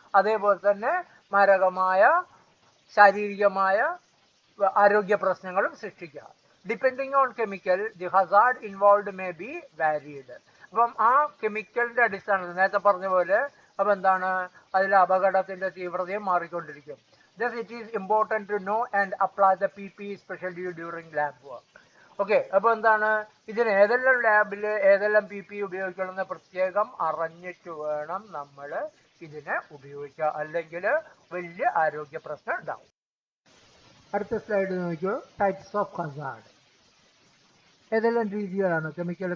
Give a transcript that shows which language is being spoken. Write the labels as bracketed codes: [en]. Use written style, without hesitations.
[ml] അതേപോലെ തന്നെ മാരകമായ ശാരീരികമായ ആരോഗ്യ പ്രശ്നങ്ങളും സൃഷ്ടിക്കാം. [en] Depending on chemical, the hazard involve may be varied. [ml] അപ്പം ആ കെമിക്കലിന്റെ അടിസ്ഥാനത്തിൽ നേരത്തെ പറഞ്ഞ പോലെ അപ്പം എന്താണ്, അതിലെ അപകടത്തിന്റെ തീവ്രതയും മാറിക്കൊണ്ടിരിക്കും. [en] Thus it is important to know and apply the PPE especially during lab work. [ml] Okay, അപ്പോൾ എന്താണ്, ഇതിന് ഏതെല്ലാം ലാബിൽ ഏതെല്ലാം PPE ഉപയോഗിക്കണമെന്ന് പ്രത്യേകം അറിഞ്ഞിട്ട് വേണം നമ്മൾ ഇതിനെ ഉപയോഗിക്കുക, അല്ലെങ്കിൽ വലിയ ആരോഗ്യ പ്രശ്നം ഉണ്ടാവും. അടുത്ത സ്ലൈഡ് നോക്കിയോ, [en] Types of hazard. [ml] ഏതെല്ലാം രീതികളാണ് കെമിക്കൽ?